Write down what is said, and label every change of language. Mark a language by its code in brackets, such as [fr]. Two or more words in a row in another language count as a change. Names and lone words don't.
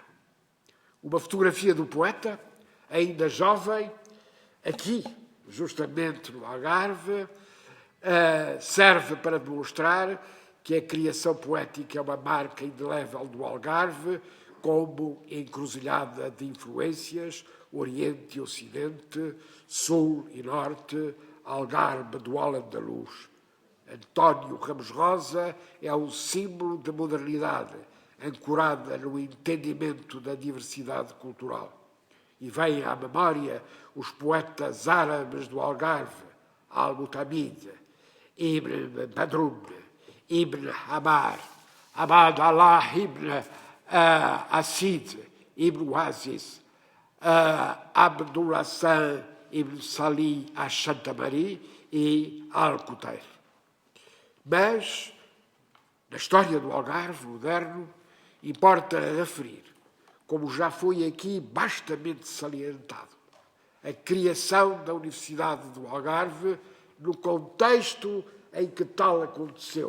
[pt] Uma fotografia do poeta, ainda jovem, aqui, justamente no Algarve, serve para demonstrar que a criação poética é uma marca indelével do Algarve, como encruzilhada de influências, Oriente e Ocidente, Sul e Norte, Algarve do Al-Andalus. António Ramos Rosa é um símbolo de modernidade, ancorada no entendimento da diversidade cultural. E vêm à memória os poetas árabes do Algarve, Al-Mutamid, Ibn Badrum, Ibn Hamar, Abad Allah Ibn Assid, Ibn Aziz, Abdul Hassan Ibn Salih Ash-Shantamari e Al-Qutair. Mas, na história do Algarve moderno, importa referir, como já foi aqui bastamente salientado, a criação da Universidade do Algarve no contexto em que tal aconteceu.